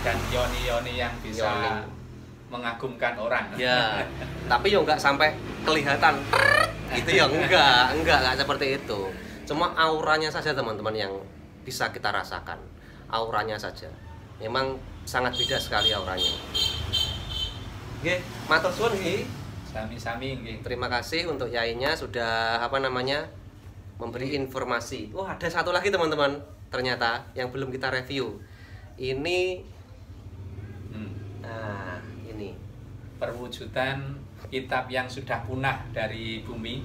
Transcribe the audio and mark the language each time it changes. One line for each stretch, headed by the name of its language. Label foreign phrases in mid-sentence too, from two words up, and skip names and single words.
Indonesian: dan yoni-yoni yang bisa mengagumkan orang ya. Tapi yo nggak sampai kelihatan itu ya, enggak seperti itu, cuma auranya saja teman-teman yang bisa kita rasakan, auranya saja memang sangat beda sekali auranya. Oke,
Javanese: matur suwun nggih. Sami-sami nggih.
Indonesian: Terima kasih untuk yainya sudah apa namanya memberi informasi. Oh, ada satu lagi teman-teman, ternyata yang belum kita review. Ini nah, ini perwujudan kitab yang sudah punah dari bumi.